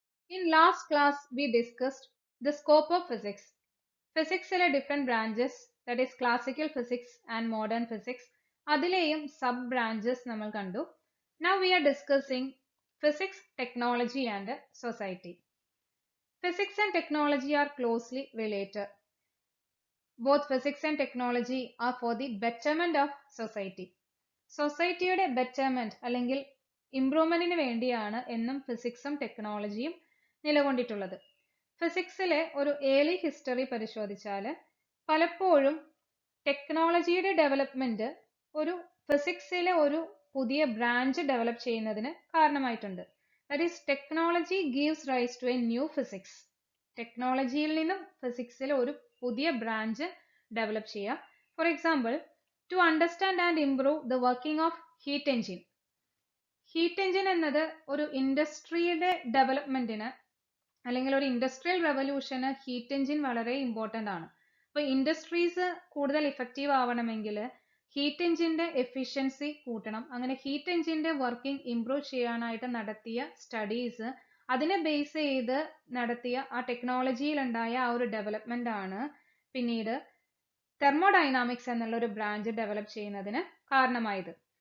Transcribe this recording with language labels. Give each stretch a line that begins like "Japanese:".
English: In last class, we discussed the scope of physics. Physics are different branches, that is classical physics and modern physics.
Malayalam: അതിലെയും sub branches നമ്മൾ കണ്ടു.
English: Now we are discussing physics, technology and society. Physics and technology are closely related. Both physics and technology are for the betterment of society.
Malayalam: സൊസൈറ്റിയുടെ betterment അല്ലെങ്കിൽ ഇംപ്രൂവ്മെന്റിന് വേണ്ടിയാണ് എന്നും ഫിസിക്സും ടെക്നോളജിയും നിലകൊണ്ടിട്ടുള്ളത്. ഫിസിക്സിലെ ഒരു early history പരിശോധിച്ചാൽ പലപ്പോഴും ടെക്നോളജിയുടെ ഡെവലപ്മെന്റ് ഒരു ഫിസിക്സിലെ ഒരു പുതിയ ബ്രാഞ്ച് ഡെവലപ്പ് ചെയ്യുന്നതിന് കാരണമായിട്ടുണ്ട്.
English: That is technology gives rise to a new physics.
Malayalam: ടെക്നോളജിയിൽ നിന്നും ഫിസിക്സിലെ ഒരു പുതിയ ബ്രാഞ്ച് ഡെവലപ്പ് ചെയ്യുക.
English: For example, to understand and improve the working of heat engine.
Malayalam: Heat engine എന്നത് ഒരു ഇൻഡസ്ട്രിയുടെ ഡെവലപ്മെന്റിന് അല്ലെങ്കിൽ ഒരു ഇൻഡസ്ട്രിയൽ റെവല്യൂഷന് ഹീറ്റ് എഞ്ചിൻ വളരെ ഇമ്പോർട്ടൻ്റ് ആണ്. അപ്പോൾ ഇൻഡസ്ട്രീസ് കൂടുതൽ ഇഫക്റ്റീവ് ആവണമെങ്കിൽ ഹീറ്റ് എഞ്ചിന്റെ എഫിഷ്യൻസി കൂട്ടണം. അങ്ങനെ ഹീറ്റ് എഞ്ചിന്റെ വർക്കിംഗ് ഇംപ്രൂവ് ചെയ്യാനായിട്ട് നടത്തിയ സ്റ്റഡീസ്, അതിനെ ബേസ് ചെയ്ത് നടത്തിയ ആ ടെക്നോളജിയിൽ ഉണ്ടായ ആ ഒരു ഡെവലപ്മെന്റ് ആണ് പിന്നീട് തെർമോഡൈനാമിക്സ് എന്നുള്ള ഒരു ബ്രാഞ്ച് ഡെവലപ്പ് ചെയ്യുന്നതിന് കാരണമായത്.